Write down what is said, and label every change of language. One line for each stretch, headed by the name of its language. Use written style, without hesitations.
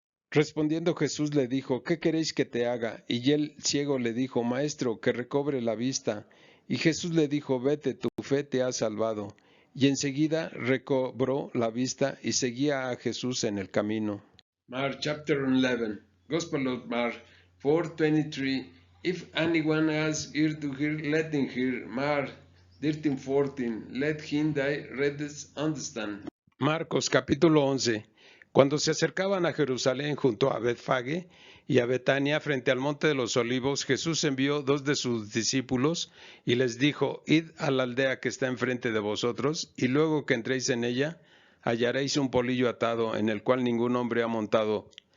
Spanish: Respondiendo Jesús le dijo: ¿Qué queréis que te haga? Y el ciego le dijo: Maestro, que recobre la vista. Y Jesús le dijo: Vete, tu fe te ha salvado. Y enseguida recobró la vista y seguía a Jesús en el camino.
English: Mark chapter 11, Gospel of Mark 4:23. If anyone has ear to hear, let him hear. Mark 13:14. Let him that readeth understand.
Spanish: Marcos capítulo 11. Cuando se acercaban a Jerusalén junto a Betfage y a Betania frente al monte de los olivos, Jesús envió 2 de sus discípulos y les dijo: Id a la aldea que está enfrente de vosotros, y luego que entréis en ella, hallaréis un polillo atado en el cual ningún hombre ha montado.